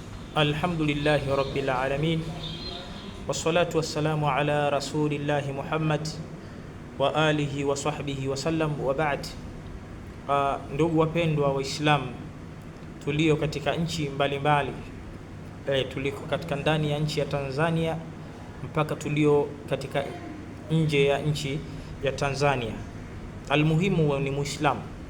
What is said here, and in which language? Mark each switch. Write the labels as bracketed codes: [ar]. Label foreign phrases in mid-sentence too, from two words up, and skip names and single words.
[ar] الحمد لله رب العالمين والصلاة والسلام على رسول الله محمد وآله وصحبه وسلم وبعد. [sw] Ndugu wapendwa Waislamu tulio katika nchi mbalimbali, tuliko katika ndani ya nchi ya Tanzania mpaka tulio katika nje ya nchi ya Tanzania, almuhimu ni Muislamu.